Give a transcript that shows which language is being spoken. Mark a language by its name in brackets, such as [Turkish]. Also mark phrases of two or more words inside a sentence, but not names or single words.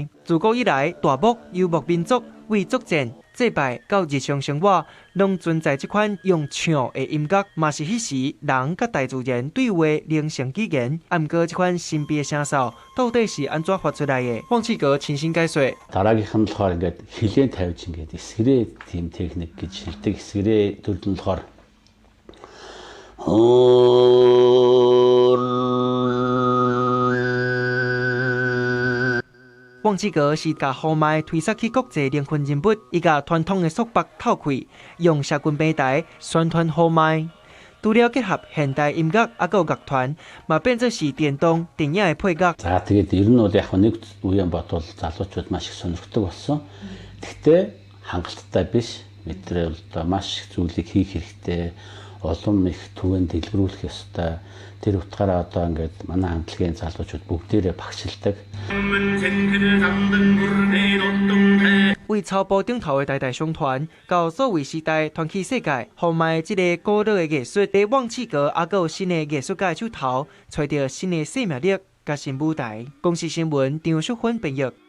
[Min Nan Chinese] 自古以來，大漠遊牧民族為作戰、祭拜到日常生活，攏存在這款用唱的音樂，嘛是迄時人甲大自然對話靈性語言。啊，毋過這款神秘的聲哨到底是安怎發出來的？旺契格親身解說。 [Mongolian] Дараагийнх нь болохоор ингээд хилэн тавьж ингээд эсгэрээ тийм техник гэж хэлдэг. эсгэрээ төрөл нь болохоор [Min Nan Chinese] 旺契格是把呼麥推殺去國際靈魂人物，伊甲傳統的束縛透開，用社群平台宣傳呼麥。除了結合現代音樂，還有樂團，嘛變作是電動電影的配樂。 [Mongolian] За тэгээд ер нь бол яг нэг үеийн бодвол залуучууд маш их сонирхдаг болсон. Гэхдээ хангалттай биш. Мэдрээ бол маш их зүйлийг хийх хэрэгтэй. Олон их түвэнд дэлгэрүүлэх ёстой. Тэр утгаараа одоо ингээд манай хамтлагийн залуучууд бүгдээрээ багшилдаг. [Min Nan Chinese] 為草埔頂頭的代代相傳，到數位時代傳去世界，呼麥這個古老的藝術，在旺契格還有新的藝術家手頭，找到新的生命力甲新舞台。公視新聞張淑芬編譯。